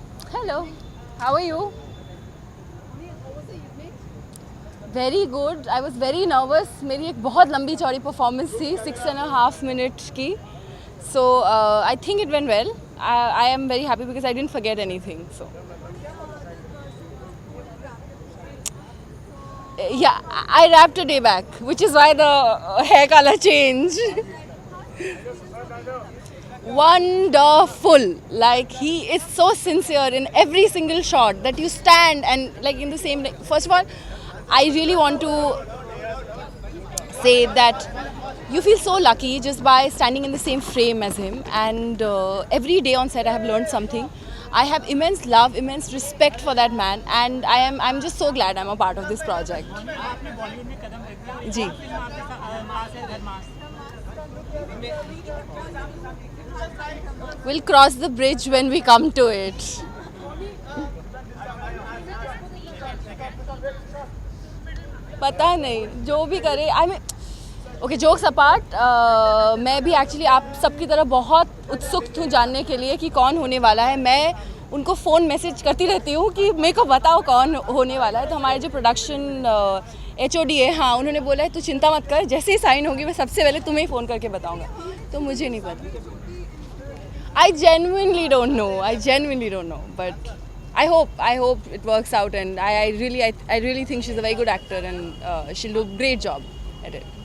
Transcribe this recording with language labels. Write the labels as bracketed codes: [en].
[en] Hello, how are you? Very good. I was very nervous. [hi] मेरी एक बहुत लंबी चौड़ी परफॉर्मेंस थी 6.5 minutes की. [en] So I think it went well. I am very happy because I didn't forget anything. So yeah, I rapped a day back, which is why the hair color changed. Wonderful. Like he is so sincere in every single shot that you stand and like in the same. First of all, I really want to say that you feel so lucky just by standing in the same frame as him. And every day on set, I have learned something. I have immense love, immense respect for that man, and I'm just so glad I'm a part of this project. [hi] Ji. [en] We'll cross the bridge when we come to it. [hi] पता नहीं जो भी करे [en] I mean okay jokes apart [hi] मैं भी actually आप सबकी तरह बहुत उत्सुक हूँ जानने के लिए कि कौन होने वाला है. मैं उनको फ़ोन मैसेज करती रहती हूँ कि मेरे को बताओ कौन होने वाला है. तो हमारे जो प्रोडक्शन HOD है हाँ उन्होंने बोला है तू चिंता मत कर जैसे ही साइन होगी मैं सबसे पहले तुम्हें ही फ़ोन करके बताऊँगा. तो मुझे नहीं पता. [en] I genuinely don't know, but I hope it works out, and I really think she's a very good actor, and she'll do a great job at it.